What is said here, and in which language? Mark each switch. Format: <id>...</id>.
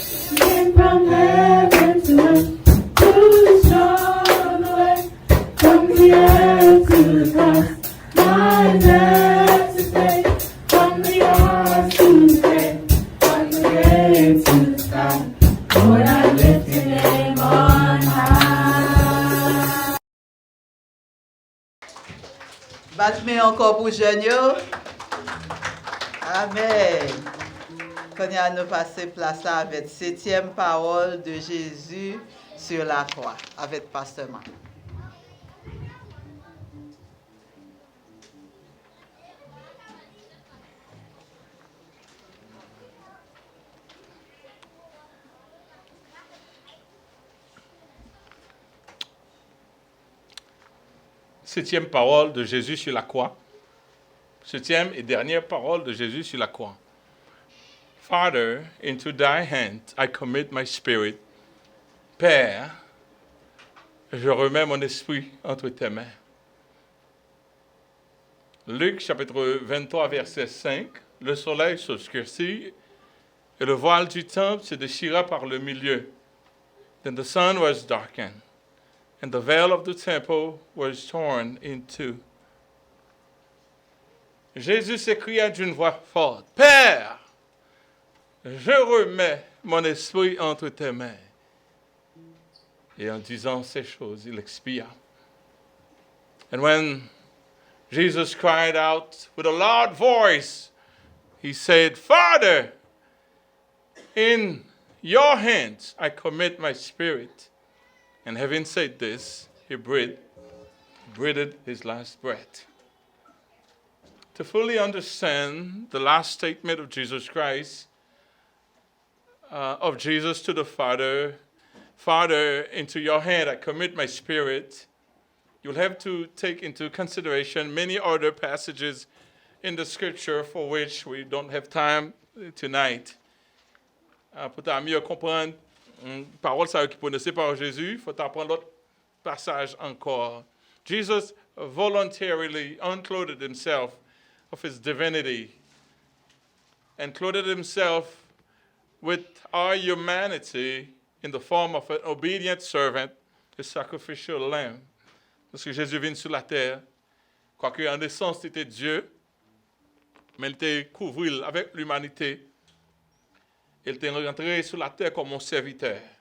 <en>You came from heaven to earth to show the way, from the earth to the cross. My debt to pay, from the earth to the grave, from the grave to the sky. Lord, I lift your name on high.</en> <fr>Batme encore pour jeunes yo. Amen. Quand nous passer place là avec septième parole de Jésus sur la croix avec Pasteur Marc. Septième parole de Jésus sur la croix. Septième et dernière parole de Jésus sur la croix.</fr> <en>Father, into thy hands I commit my spirit.</en> <fr>Père, je remets mon esprit entre tes mains. Luc chapitre 23 verset 5. Le soleil s'obscurcit et le voile du temple se déchira par le milieu.</fr> <en>Then the sun was darkened, and the veil of the temple was torn in two.</en> <fr>Jésus s'écria d'une voix forte, « Père, je remets mon esprit entre tes mains. » Et en disant ces choses, il expia.</fr> <en>And when Jesus cried out with a loud voice, he said, Father, in your hands I commit my spirit. And having said this, he breathed his last breath. To fully understand the last statement of Jesus Christ, of Jesus to the Father, Father, into your hand I commit my spirit, you'll have to take into consideration many other passages in the scripture for which we don't have time tonight.</en> <fr>Pour mieux comprendre parole ça qui prononcée par Jésus, il faut apprendre l'autre passage encore.</fr> <en>Jesus voluntarily unclothed himself of his divinity and clothed himself with our humanity in the form of an obedient servant, a sacrificial lamb.</en> <fr>Parce que Jésus vient sur la terre, quoique en essence c'était Dieu, mais il était couvert avec l'humanité. Il était rentré sur la terre comme un serviteur.</fr>